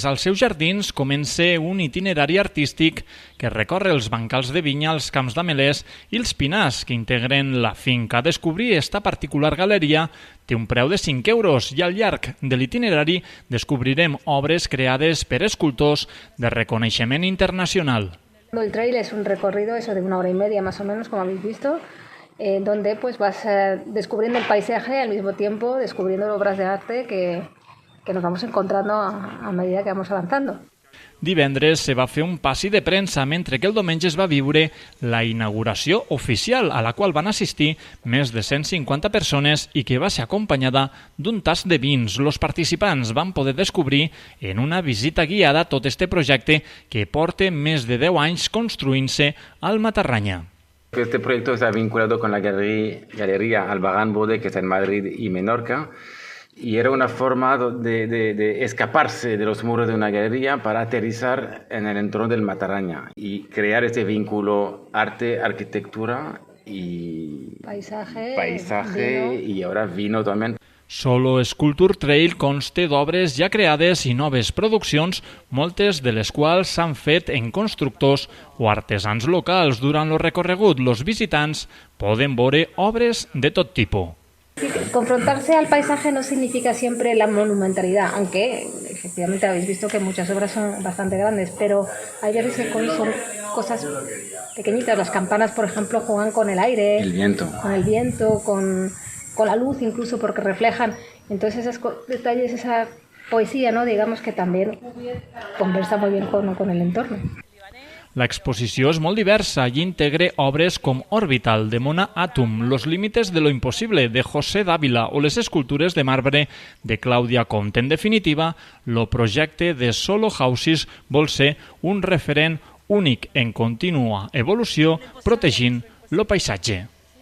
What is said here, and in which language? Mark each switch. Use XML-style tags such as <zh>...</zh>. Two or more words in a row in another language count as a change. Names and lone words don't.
<ca>Als seus jardins comença un itinerari artístic que recorre els bancals de vinya, els camps d'amelers i els pinars que integren la finca. Descobrir esta particular galeria té un preu de 5 euros i al llarg de l'itinerari descobrirem obres creades per escultors de reconeixement internacional.</ca> <es>El trail es un recorrido de 1 hora y media más o menos, como habéis visto, donde pues vas descubriendo el paisaje al mismo tiempo descubriendo obras de arte que nos vamos encontrando a medida que vamos avanzando.</es> <ca>Divendres se va fer un passi de premsa, mentre que el diumenge es va viure la inauguració oficial, a la qual van assistir més de 150 persones i que va ser acompanyada d'un tast de vins. Els participants van poder descobrir en una visita guiada tot este projecte que porta més de 10 anys construint-se al Matarranya.</ca> <es>Este proyecto está vinculado con la Galería Albarrán Bode, que está en Madrid y Menorca, y era una forma de escaparse de los muros de una galería para aterrizar en el entorno del Matarranya y crear este vínculo arte, arquitectura y paisaje y ahora vino también.</es> <ca>Solo Esculture Trail consta d'obres ja creades i noves produccions, moltes de les quals s'han fet en constructors o artesans locals. Durant el recorregut, els visitants poden veure obres de tot tipus.</ca> <es>Confrontarse al paisaje no significa siempre la monumentalidad, aunque efectivamente habéis visto que muchas obras son bastante grandes, pero hay veces que son cosas pequeñitas. Las campanas, por ejemplo, juegan con el aire, con el viento, con la luz incluso, porque reflejan. Entonces esos detalles, esa poesía, ¿no? Digamos que también conversa muy bien con el entorno.</es> <ca>L'exposició és molt diversa i integra obres com Orbital, de Mona Atum, Los límites de lo imposible, de José Dávila, o les escultures de marbre de Clàudia Comte. En definitiva, el projecte de Solo Houses vol ser un referent únic en contínua evolució, protegint el paisatge.</ca>